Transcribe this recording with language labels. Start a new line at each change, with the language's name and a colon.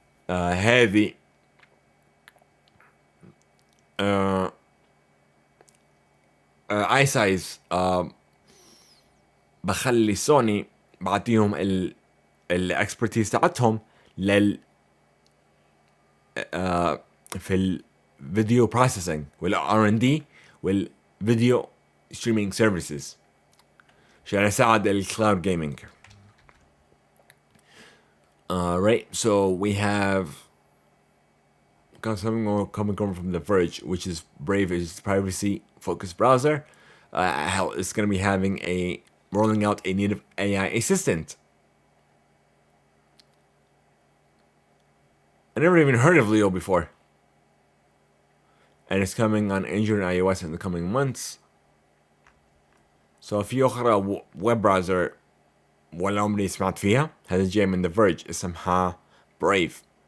Arabic: هذه ايسايز بخلي سوني بعطيهم الاكسبرتيز تاعتهم في الفيديو بروسيسنج والار ان دي والفيديو ستريمينج سيرفيسز عشان يساعد الكلاود جيمينج.
English: Right, so we have got something more coming from The Verge, which is Brave is privacy-focused browser. It's going to be rolling out a native AI assistant. I never even heard of Leo before. And it's coming on Android and iOS in the coming months.
Arabic: So في أخرى web browser ولا عمري سمعت فيها، هذا جاي من The Verge اسمها Brave.